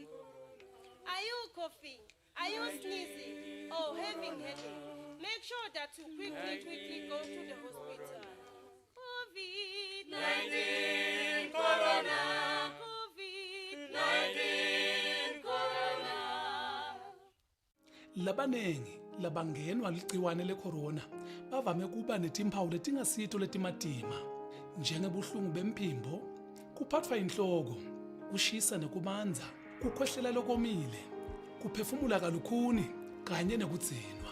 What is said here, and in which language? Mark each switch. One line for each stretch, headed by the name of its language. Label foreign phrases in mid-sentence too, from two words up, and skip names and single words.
English: Are you coughing? Are you sneezing? Or having headache? Make sure that you quickly go to the hospital. COVID-19 Corona. COVID-19 Corona.
Swati: Labanengi labangenwa ligciwane lecorona bavame kuba netimpawu letingasito letimatima njengebuhlungu bemphimbo, kuphathwa inhloko, kushisa nekubanza, kukhwehlela lokomile, kuphefumula kalukhuni kanye nekudzinwa.